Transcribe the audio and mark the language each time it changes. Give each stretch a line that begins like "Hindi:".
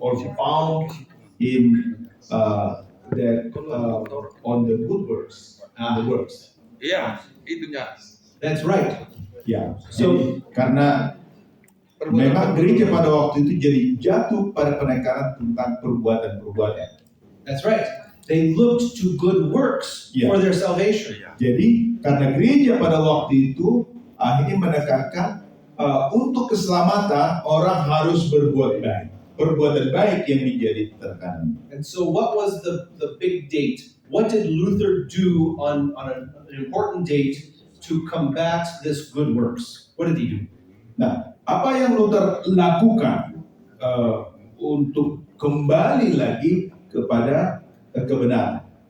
English: or found in that on the good works, the works.
Indonesian: Iya, itunya.
English: That's right.
Indonesian: Ya,
English: So-
Indonesian: jadi karena memang gereja pada waktu itu jadi jatuh pada penekanan tentang perbuatan-perbuatan.
English: That's right. They looked to good works Yeah. for their salvation.
Indonesian: Jadi karena gereja pada waktu itu akhirnya menekankan untuk keselamatan orang harus berbuat baik. Perbuatan baik yang menjadi tekanan.
English: And so what was the big date? What did Luther do on an important date to combat this good works? What did he do?
Indonesian: Nah, apa yang Luther lakukan untuk kembali lagi kepada kebenaran?